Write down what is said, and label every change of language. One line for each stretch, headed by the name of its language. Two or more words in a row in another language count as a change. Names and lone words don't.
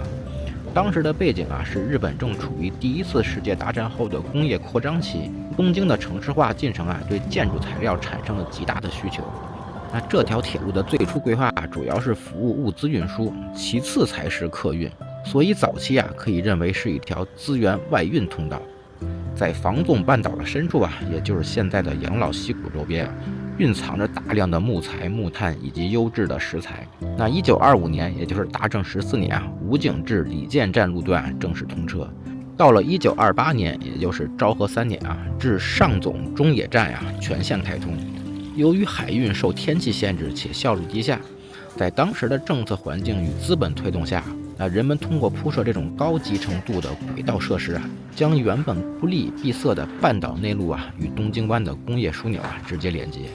Chinese: 當時的背景是日本正處於第一次世界大戰後的工業擴張期，東京的城市化進程對建築材料產生了極大的需求。那這條鐵路的最初規劃主要是服務物資運輸，其次才是客運，所以早期可以認為是一條資源外運通道。在房總半島的深處也就是現在的養老溪谷周邊蘊藏着大量的木材、木炭以及優質的石材。那1925年，也就是大正14年武井至李見站路段正式通車。到了1928年，也就是昭和3年至上总中野站全线開通。由於海運受天氣限制且效率低下，在當時的政策環境與資本推動下，人們通過鋪設這種高集成度的軌道設施將原本孤立閉塞的半島內陸與東京灣的工業樞紐直接連接。